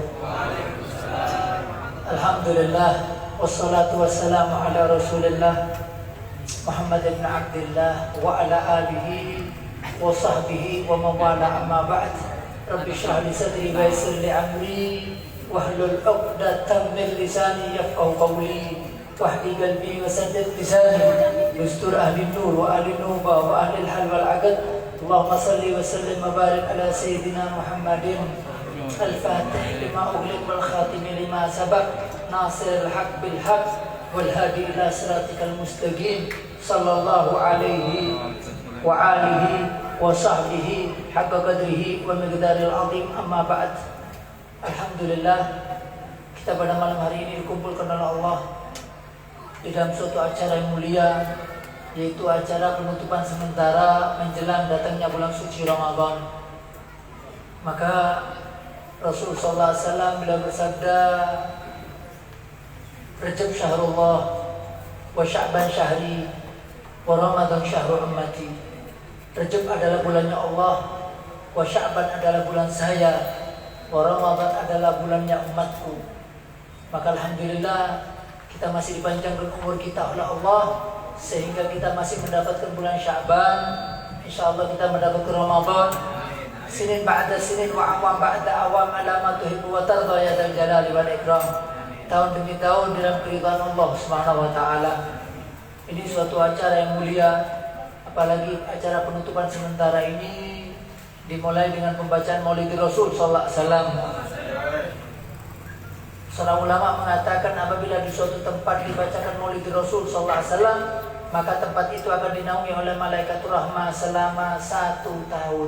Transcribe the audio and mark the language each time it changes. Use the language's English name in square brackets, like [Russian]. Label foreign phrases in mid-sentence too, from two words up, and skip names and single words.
[Arabic] الحمد لله، والصلاة والسلام على رسول الله محمد بن عبد الله وعلى آله وصحبه ومن والاه، أما بعد. رب اشرح لي صدري ويسر لي أمري واحلل عقدة من لساني يفقهوا قولي واهد قلبي وسدد لساني يستر أهل نور وأهل نوبة وأهل الحل والعقد. اللهم صل وسلم وبارك على سيدنا محمد الفاتح لما أغلق والخاتم لما سبق ناصر الحق بالحق والهادي إلى صراطك المستقيم صلى الله عليه وآله وصحبه حق قدره ومقدار العظيم. أما بعد. [Indonesian] Alhamdulillah, kita pada malam hari ini dikumpulkan oleh Allah di dalam suatu acara yang mulia, yaitu acara penutupan sementara menjelang datangnya bulan suci Ramadan. Maka Rasul [Arabic] صلى الله عليه وسلم [Indonesian] beliau bersabda, [Arabic] رجب شهر الله وشعبان شهري ورمضان شهر أمتي. [Indonesian] Rajab adalah bulannya Allah, wa Sya'ban adalah bulan saya, wa Ramadan adalah bulannya umatku. Maka alhamdulillah kita masih dipanjangkan umur kita oleh Allah sehingga kita masih mendapatkan bulan Sya'ban. Insyaallah kita mendapatkan Ramadan. [Arabic] سنين بعد سنين وأعوام بعد أعوام على ما تحب وترضى يا ذا الجلال والإكرام. [Indonesian] Tahun demi tahun dalam keridhaan Allah [Arabic] سبحانه وتعالى. [Indonesian] Ini suatu acara yang mulia, apalagi acara penutupan sementara ini dimulai dengan pembacaan Maulid Rasul [Arabic] صلى الله عليه وسلم. [Indonesian] Seorang ulama mengatakan apabila di suatu tempat dibacakan Maulid Rasul [Arabic] صلى الله عليه وسلم, [Indonesian] maka tempat itu akan dinaungi oleh malaikat rahmah selama 1 tahun.